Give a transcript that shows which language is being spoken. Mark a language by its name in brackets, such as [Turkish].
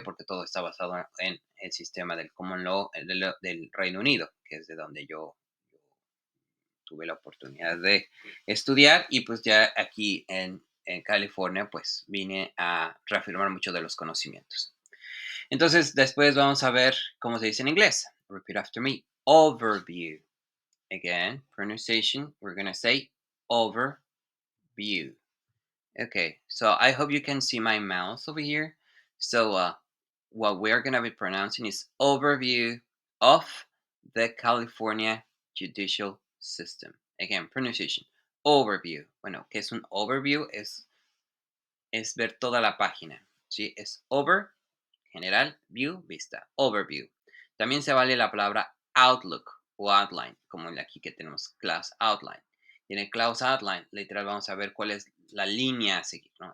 [Spanish] Porque todo está basado en el sistema del common law del Reino Unido, que es de donde yo tuve la oportunidad de estudiar y pues ya aquí en California pues vine a reafirmar muchos de los conocimientos. Entonces después vamos a ver cómo se dice en inglés. [English] Repeat after me. Overview. Again, pronunciation, we're going to say overview. Okay, so I hope you can see my mouse over here. So what we're going to be pronouncing is overview of the California judicial system. Again, pronunciation. Overview. [Spanish] Bueno, ¿qué es un overview? Es ver toda la página. ¿Sí? Es over, general, view, vista. Overview. También se vale la palabra outlook o outline, como en aquí que tenemos class outline. Y en el class outline, literal, vamos a ver cuál es la línea a seguir, ¿no?